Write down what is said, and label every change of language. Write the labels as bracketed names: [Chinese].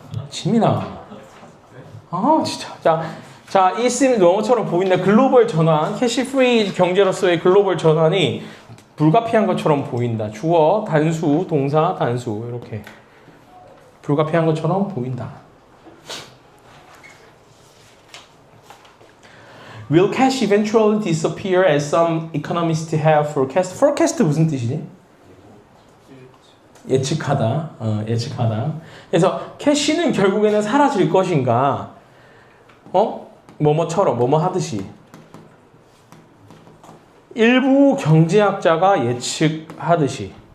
[Korean] 지민아. 진짜. 자, 이 쌤 영어처럼 보인다. 글로벌 전환, 캐시 프리 경제로서의 글로벌 전환이 불가피한 것처럼 보인다. 주어, 단수, 동사, 단수 이렇게 불가피한 것처럼 보인다. [English] Will cash eventually disappear as some economists have forecast? [Korean] Forecast 무슨 뜻이지? 예측하다. 예측하다. 그래서 캐시는 결국에는 사라질 것인가? 뭐뭐처럼 뭐뭐 하듯이. 일부 경제학자가 예측하듯이.